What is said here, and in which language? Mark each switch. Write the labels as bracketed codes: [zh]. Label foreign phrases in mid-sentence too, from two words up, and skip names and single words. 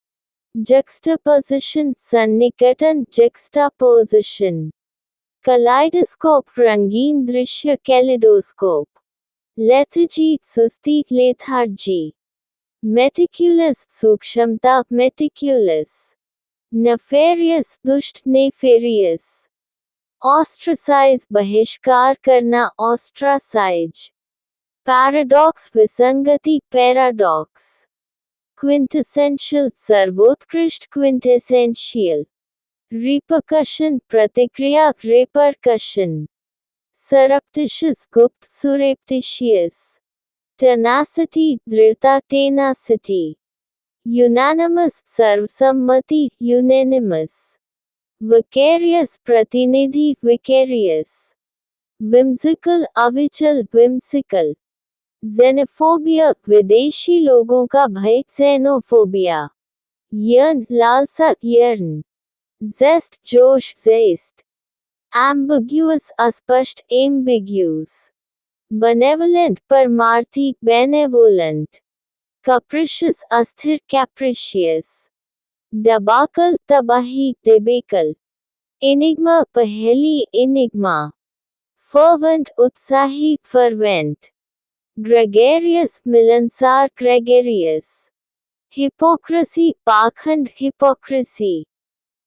[en] juxtaposition सन्निकटन juxtaposition, kaleidoscope रंगीन दृश्य kaleidoscope, lethargy सुस्ती lethargy, meticulous सूक्ष्मता meticulous, nefarious दुष्ट nefarious, ostracize [hi] बहिष्कार करना [en] ostracize, paradox विसंगति paradox, quintessential सर्वोत्कृष्ट quintessential, repercussion प्रतिक्रिया repercussion, surreptitious गुप्त surreptitious, tenacity दृढ़ता tenacity, unanimous सर्वसम्मति unanimous, vicarious प्रतिनिधि vicarious, whimsical अविचल whimsical, xenophobia [hi] विदेशी लोगों का भय [en] xenophobia, yearn लालसा yearn, zest जोश zest, ambiguous अस्पष्ट ambiguous, benevolent परमार्थी benevolent, capricious अस्थिर capricious, debacle तबाही debacle, enigma पहेली enigma, fervent उत्साही fervent, gregarious मिलनसार gregarious, hypocrisy पाखंड hypocrisy,